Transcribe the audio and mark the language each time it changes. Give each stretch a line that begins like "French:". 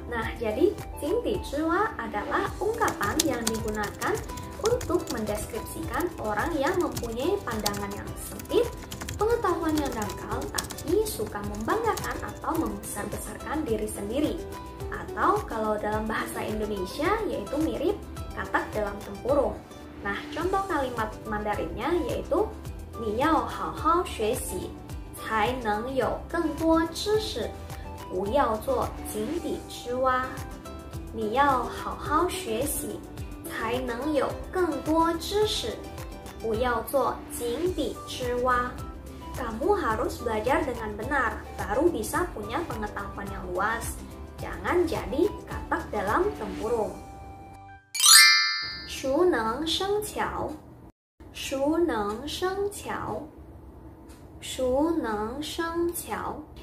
Indonesian: Nah, jadi Jingdi Zhiwa adalah ungkapan yang digunakan untuk mendeskripsikan orang yang mempunyai pandangan yang sempit, pengetahuan yang dangkal, tapi suka membanggakan atau membesar-besarkan diri sendiri. Atau kalau dalam bahasa Indonesia yaitu mirip katak dalam tempurung. Nah, contoh kalimat Mandarinnya yaitu
Chinese: "你要好好学习才能有更多知识，不要做井底之蛙。你要好好学习才能有更多知识，不要做井底之蛙."
Indonesian: Kamu harus belajar dengan benar, baru bisa punya pengetahuan yang luas. Jangan jadi katak dalam tempurung.
Chinese: 熟能生巧，熟能生巧，熟能生巧。